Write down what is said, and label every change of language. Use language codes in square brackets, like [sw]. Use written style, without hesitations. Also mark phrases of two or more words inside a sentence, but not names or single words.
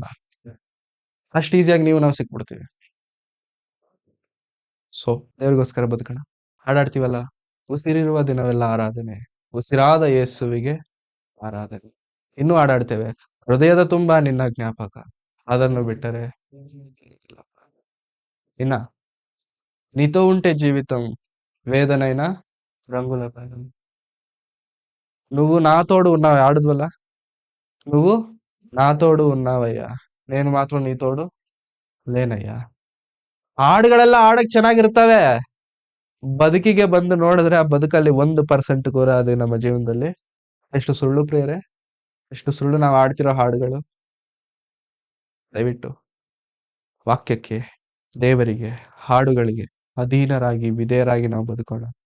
[kn] ಅಷ್ಟು ಈಸಿಯಾಗಿ ನಾವು ಸಿಕ್ಬಿಡ್ತೀವಿ. ಸೊ ದೇವ್ರಿಗೋಸ್ಕರ ಬದುಕೋಣ. ಹಾಡಾಡ್ತೀವಲ್ಲ, ಉಸಿರಿರುವ ದಿನವೆಲ್ಲ ಆರಾಧನೆ, ಉಸಿರಾದ ಯೇಸುವಿಗೆ ಆರಾಧನೆ. ಇನ್ನೂ ಹಾಡಾಡ್ತೇವೆ, ಹೃದಯದ ತುಂಬಾ ನಿನ್ನ ಜ್ಞಾಪಕ, ಅದನ್ನು ಬಿಟ್ಟರೆ ಇನ್ನ [te] నీతో ఉంటే జీవితం వేదనైనా రంగుల పయనం. నువ్వు నా తోడు ఉన్నావు ఆడుద్వల్ల, నువ్వు నా తోడు ఉన్నావయ్ಯಾ, నేను ಮಾತ್ರ నీ తోడు లేనయ్య. [kn] ಹಾಡುಗಳೆಲ್ಲ ಹಾಡಕ್ ಚೆನ್ನಾಗಿರ್ತವೆ, ಬದುಕಿಗೆ ಬಂದು ನೋಡಿದ್ರೆ ಆ ಬದುಕಲ್ಲಿ 1% ಕೂಡ ಅದು ನಮ್ಮ ಜೀವನದಲ್ಲಿ ಎಷ್ಟು ಸುಳ್ಳು ಪ್ರಿಯರೇ, ಎಷ್ಟು ಸುಳ್ಳು ನಾವು ಆಡ್ತಿರೋ ಹಾಡುಗಳು. ದಯವಿಟ್ಟು ವಾಕ್ಯಕ್ಕೆ, ದೇವರಿಗೆ, ಹಾಡುಗಳಿಗೆ ಅಧೀನರಾಗಿ ವಿಧೇಯರಾಗಿ ನಾವು ಬದುಕೋಣ.